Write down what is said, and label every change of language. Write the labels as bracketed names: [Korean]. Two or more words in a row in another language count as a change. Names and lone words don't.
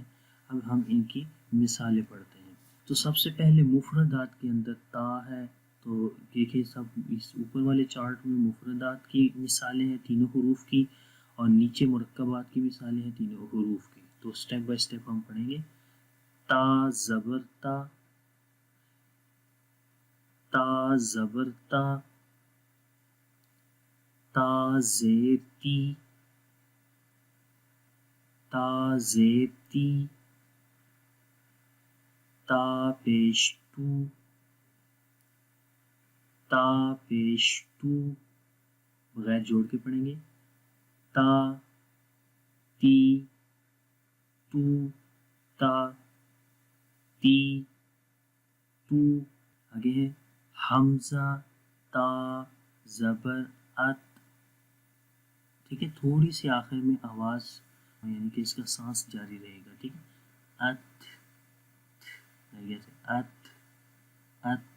[Urdu] اب ہم ان کی مثالیں پڑھتے ہیں. تو سب سے پہلے مفردات کے اندر تا ہے. تو دیکھیے سب اس اوپر والے چارٹ میں مفردات کی مثالیں ہیں 3 حروف کی اور نیچے مرکبات کی مثالیں ہیں 3 حروف کی. تو [English] step by step [Urdu] ہم پڑھیں گے. تا زبر تا، تا زبر تا. تا زیر تی، تا زیر تی. تا پیش تو، تا پیش تو. بغیر جوڑ کے پڑھیں گے. تا تی تو، تا تی تو. آگے ہے حمزہ تا زبر ات. ٹھیک ہے، تھوڑی سی آخر میں آواز یعنی کہ اس کا سانس جاری رہے گا. ٹھیک ہے، ات ات ات.